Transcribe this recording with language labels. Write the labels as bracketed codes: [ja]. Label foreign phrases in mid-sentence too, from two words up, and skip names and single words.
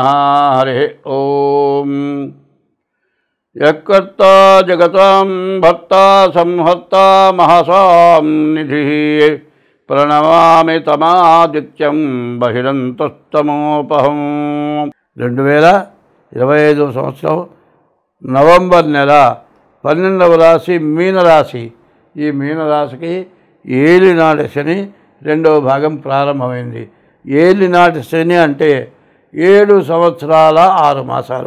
[sa] हरि ओम। यत्कर्ता जगतां भर्ता संहर्ता महसां निधिः प्रणमामि तमादित्यं बहिरन्तस्तमोपहम्। [te] 2025 సంవత్సరం నవంబర్ నెల 12వ రాశి మీనరాశి. ఈ మీనరాశికి ఏలినాటి శని రెండవ భాగం ప్రారంభమైంది. ఏలినాటి శని అంటే 7 సంవత్సరాల 6 మాసాలు.